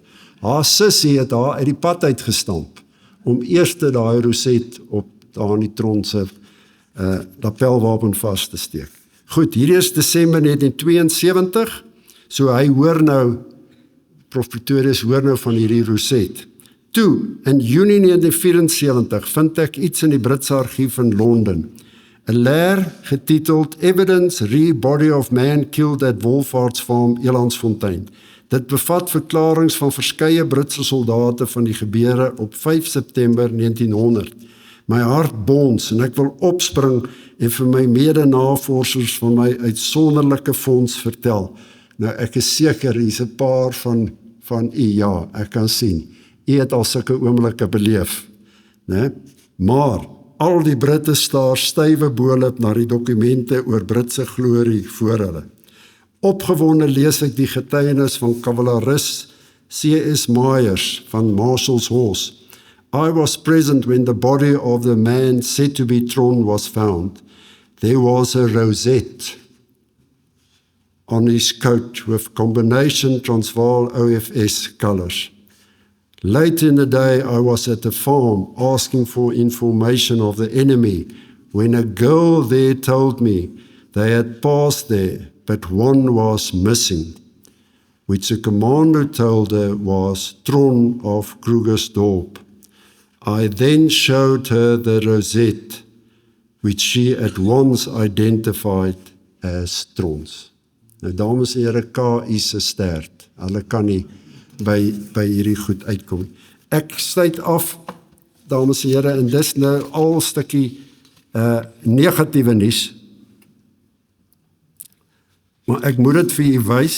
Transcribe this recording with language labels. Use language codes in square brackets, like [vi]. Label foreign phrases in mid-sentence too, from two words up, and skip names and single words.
[af] Haar sussie het haar uit die pad uitgestamp, om eers daai roset op Dani Tron se lapelwapen vas te steek. Goed, hier is Desember 1972, so hy hoor nou, Prof Pretorius hoor nou van hierdie roset. Toe, in Junie 1974, vind ek iets in die Britse argief in Londen. 'n leer getiteld Evidence re Body of Man Killed at Wolfhart's Farm, Elandsfontein. Dit bevat verklaringe van verskeie Britse soldate van die gebeure op 5 September 1900. My hart bons en ek wil opspring en vir my mede-navorsers van my uitsonderlike fonds vertel. Nou ek is seker, hier's 'n paar van u, ja, ek kan sien. U het al sulke oomblikke beleef, né? Maar al die Britte staar stywe boelop na die dokumente oor Britse glorie voor hulle. Opgewonde lees ek die getuienis van kavalaris C.S. Myers van Marshall's Horse. [en] I was present when the body of the man said to be Tron was found. There was a rosette on his coat with combination Transvaal OFS colours. Late in the day, I was at the farm asking for information of the enemy when a girl there told me they had passed there, but one was missing, which the commander told her was Tron of Krugersdorp. I then showed her the rosette, which she at once identified as Tron's. [af] Nou, dames en here, K.I. se stert. Hulle kan nie by hierdie goed uitkom. Ek sluit af, dames en here, en dis nou al stukkie negatiewe nuus. Maar ek moet dit vir u wys.